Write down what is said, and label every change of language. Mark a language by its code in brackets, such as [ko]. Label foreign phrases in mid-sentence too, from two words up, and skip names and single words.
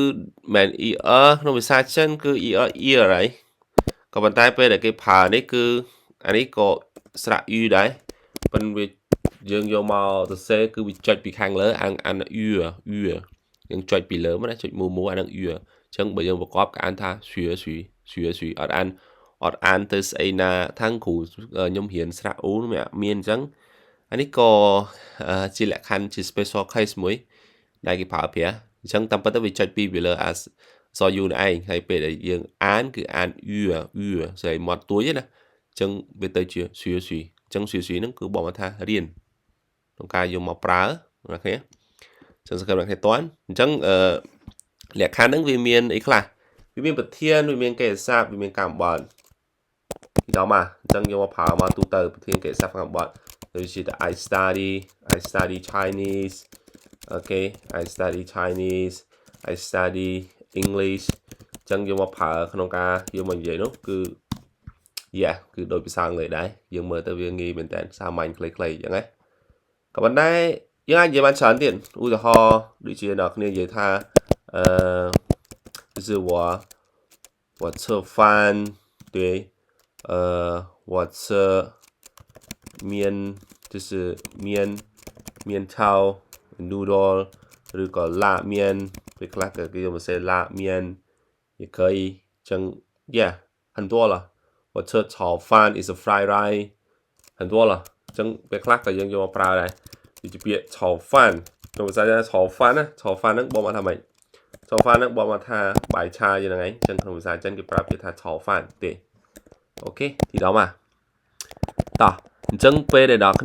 [km] មិនអ៊ីអក្នុងភាសាចិនគឺអ៊ីអហើយក៏ប៉ុន្តែពេលដែលគេប្រើនេះគឺអានេះក៏ស្រៈ u ដែរប៉ុន្តែយើងយកមកសរសេរគឺវាចុចពីខាងលើអាន u យើងចុចពីលើមកណាចុចមូអានឹង u អញ្ចឹងបើយើងប្រកបក៏អានថា学习 អត់អានទៅស្អីណាខាងគ្រូខ្ញុំរៀនស្រៈ u មានអញ្ចឹងអានេះក៏ជាលក្ខខណ្ឌជា [en] special case [km] មួយដែលគេប្រើប្រាស់អញ្ចឹងតាមពិតទៅវាចុចពីវាលើអក្សរ u នេះឯង ហើយពេលដែលយើងអានគឺអាន u ស្អីមាត់ទួយណាអញ្ចឹងវាទៅជា学习អញ្ចឹង学习ហ្នឹងគឺบอกថារៀនក្នុងការយកមកប្រើ ណាគ្នាអញ្ចឹងសង្ឃឹមអ្នកគ្នាតន់អញ្ចឹងលក្ខខណ្ឌហ្នឹងវាមានអីខ្លះវាមានប្រធានវាមានកិច្ចសព្ទ វាមានកម្មបត្តិដល់មកអញ្ចឹងយកមកប្រើមកទូទៅប្រធានកិច្ចសព្ទកម្មបត្តិដូចជា [en] I study Chinese okay I study Chinese I study English [km] អញ្ចឹងយកមកប្រើក្នុងការយកមកនិយាយនោះគឺគឺដូចភាសាអង់គ្លេសដែរយើងមើលទៅវាងាយមែនតើសាមញ្ញខ្លីៗអញ្ចឹងណាក៏ប៉ុន្តែយើងអាចនិយាយបានច្រើនទៀតឧទាហរណ៍ដូចជាអ្នកគ្នានិយាយថា [zh] 就是我吃饭对我吃面就是面条 noodle ឬក៏拉面 [km] ពេលខ្លះក៏គេយកមកសេ [zh] 拉面也可以ចឹង很多了我吃炒饭 [en] is a fried rice [zh] 很多了 [km] ចឹងពេលខ្លះក៏យើងយកមកប្រើដែរដូចជាពាក្យ [zh] 炒饭 [km] ក្នុងភាសាចា炒饭ណា炒饭ហ្នឹងបងមកថាម៉េច炒饭ហ្នឹងបងមកថាបាយឆាយ៉ាងហ្នឹងឯងចឹងក្នុងភាសាចិនគេប្រើពាក្យថា炒饭ទេអូខេទីដល់មកតោះអញ្ចឹងពេលដែលអ្នក